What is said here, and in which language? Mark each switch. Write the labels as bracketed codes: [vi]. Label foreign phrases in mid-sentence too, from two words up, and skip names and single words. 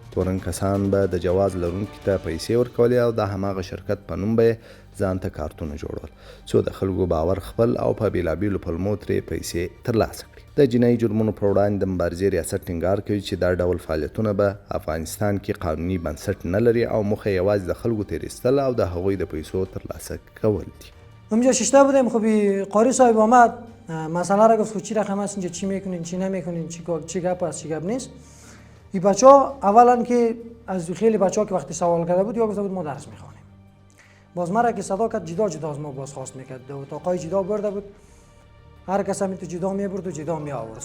[ps] تورن کسان به د جواز لرونکي ته پیسې ورکولې او د هماغه شرکت په نوم به ځان ته کارتونه جوړول څو د خلکو باور خپل او په بیلابیلو پلمو ترې پیسې ترلاسه کړي. د جنایي جرمونو پر وړاندې د مبارزې ریاست ټینګار کوي چې دا ډول فعالیتونه به افغانستان کې قانوني بنسټ نه لري او موخه یوازې د خلکو تیریستل او د هغوی د پیسو ترلاسه کول دي. [fa] اونجا ششته بودیم، خب قاری صاحب آمد مسئله را گفت چی رقم است اینجا، چی میکنین چی نمیکنین، چی گپ است چی گپ نیست. این بچه‌ها اولا که از خیلی بچه‌ها که وقتی سوال کرده بود یا گفته بود ما درس میخوانیم. باز مرا که صدا کرد جدا جدا از ما بازخواست میکرد، دو اتاقای جدا برده بود، هر کس هم تو جدا میبرد و جدا می آورد.